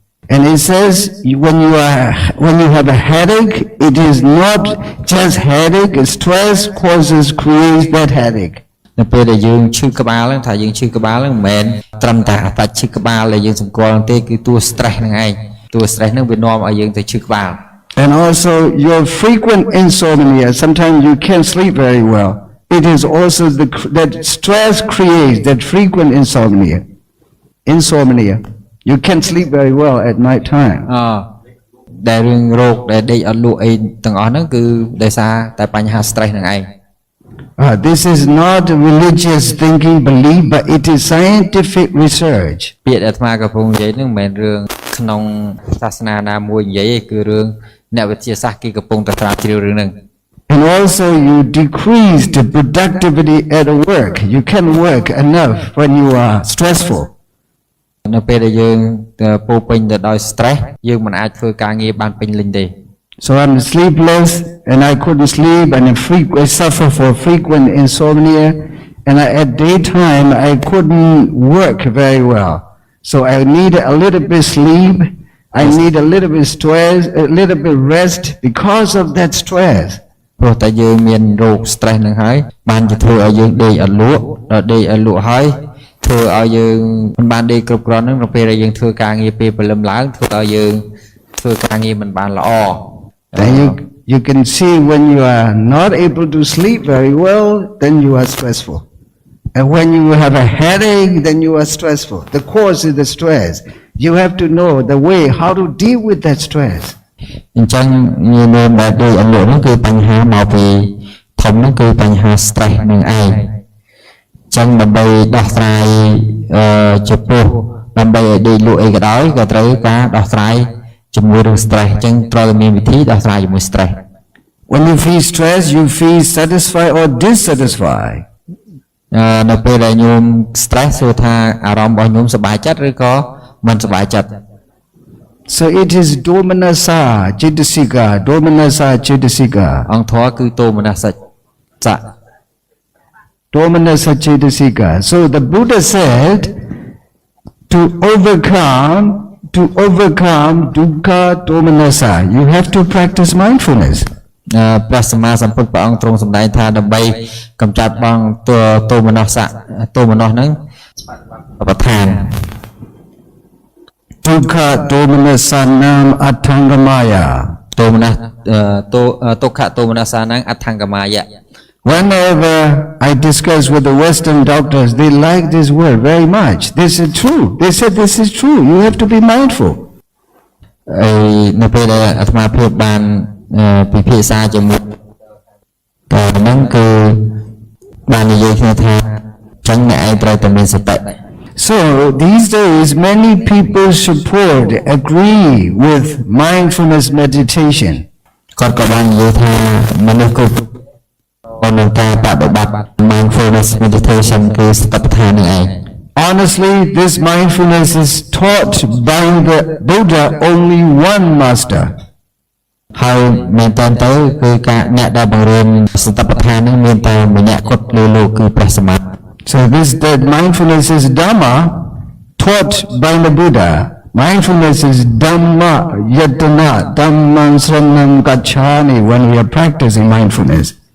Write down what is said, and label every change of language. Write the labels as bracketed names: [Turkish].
[English] And it says when you have a headache it is not just headache stress creates that headache [Khmer] នៅពេលដែលយើងឈឺក្បាលហ្នឹងថាយើងឈឺក្បាលហ្នឹងមិនមែនត្រឹមតែអត្តឈឺក្បាលដែលយើងសម្គាល់ទេគឺតួ stress ហ្នឹងឯងតួ stress ហ្នឹងវានាំឲ្យយើងទៅឈឺក្បាល [English] And also your frequent insomnia sometimes you can't sleep very well it is also that stress creates that frequent insomnia you can't sleep very well at night time [Khmer] ដែលរឿងរោគដែលដេកអត់លក់អីទាំងអស់ហ្នឹងគឺដោយសារតែបញ្ហា stress ហ្នឹងឯង [English] This is not religious thinking, belief, but it is scientific research. [Khmer] ពាក្យដែលអាត្មាកំពុងនិយាយនឹងមិនមែនរឿងក្នុងសាសនាណាមួយនិយាយទេគឺរឿងអ្នកវិទ្យាសាស្ត្រគេកំពុងតែស្រាវជ្រាវរឿងហ្នឹង [English] And also you decrease the productivity at work. You can't work enough when you are stressful. [Khmer] នៅពេលដែលយើងពោពេញទៅដោយ stress យើងមិនអាចធ្វើការងារបានពេញលេញទេ [English] So I'm sleepless and I couldn't sleep and I suffer for frequent insomnia and at daytime I couldn't work very well. So I need a little bit sleep. I need a little bit stress, a little bit rest because of that stress. [Khmer] ព្រោះតែយើងមានរោគ stress ហ្នឹងហើយបានជាធ្វើឲ្យយើងដេកអត់លក់ដល់ដេកឲ្យលក់ហើយធ្វើឲ្យយើងមិនបានដេកគ្រប់គ្រាន់ហ្នឹងនៅពេលដែលយើងធ្វើការងារពេលព្រលឹមឡើងធ្វើឲ្យយើងធ្វើការងារមិនបានល្អ [English] Then you can see when you are not able to sleep very well, then you are stressful. And when you have a headache, then you are stressful. The cause is the stress. You have to know the way how to deal with that stress. [Khmer] អញ្ចឹងយើងមានបែបដូចអលក់ហ្នឹងគឺបញ្ហាមកពីធំហ្នឹងគឺបញ្ហា stress នឹងឯងអញ្ចឹងដើម្បីដោះស្រាយចំពោះដើម្បីឲ្យដេកលក់អីក៏ដោយក៏ត្រូវការដោះស្រាយជាមួយនឹង stress អញ្ចឹងត្រូវតែមានវិធីដោះស្រាយជាមួយ stress [English] When you feel stress, you feel satisfied or dissatisfied. [Khmer] នៅពេលដែលញោម stress សួរថាអារម្មណ៍របស់ញោមសប្បាយចិត្តឬក៏មិនសប្បាយចិត្ត [English] So it is [Pali] domanassa cetasika. [Khmer] អង្គធម៌គឺទោមនសិច្ចៈ [Pali] Domanassa cetasika. [English] So the Buddha said to overcome [Pali] dukkha domanassa, [English] you have to practice mindfulness. [Khmer] ព្រះសម្មាសម្ពុទ្ធព្រះអង្គទ្រង់សម្ដែងថាដើម្បីកម្ចាត់បងទោមនស្សៈទោមនស្សហ្នឹងប្រធាន [Pali] Dukkha domanassanam attangamaya. [Khmer] ទោមនស្សទុក្ខទោមនស្សៈហ្នឹងអដ្ឋង្គមាយៈ [English] Whenever I discuss with the Western doctors, they like this word very much. This is true. They said this is true. You have to be mindful. [Khmer] នៅពេលដែលអាត្មាភាពបានពិភាក្សាជាមួយតែហ្នឹងគឺបាននិយាយគ្នាថាចឹងអ្នកឯងត្រូវតែមានសតិ [English] So these days many people agree with mindfulness meditation. [Khmer] គាត់ក៏បាននិយាយថាមនុស្សគ្រប់បានការបប្រតិបត្តិ [English] mindfulness meditation [Khmer] គឺសតិប្បដ្ឋាននេះឯង [English] Honestly, this mindfulness is taught by the Buddha only one master. [Khmer] ហើយមែនតើទៅគឺការអ្នកដែលបង្រៀនសតិប្បដ្ឋាននេះមានតែម្នាក់គត់លើលោកគឺព្រះសម្មា [English] So that mindfulness is Dhamma taught by the Buddha. Mindfulness is [Pali] Dhamma Yatana Dhammam Saranam Gacchami [English] when we are practicing mindfulness.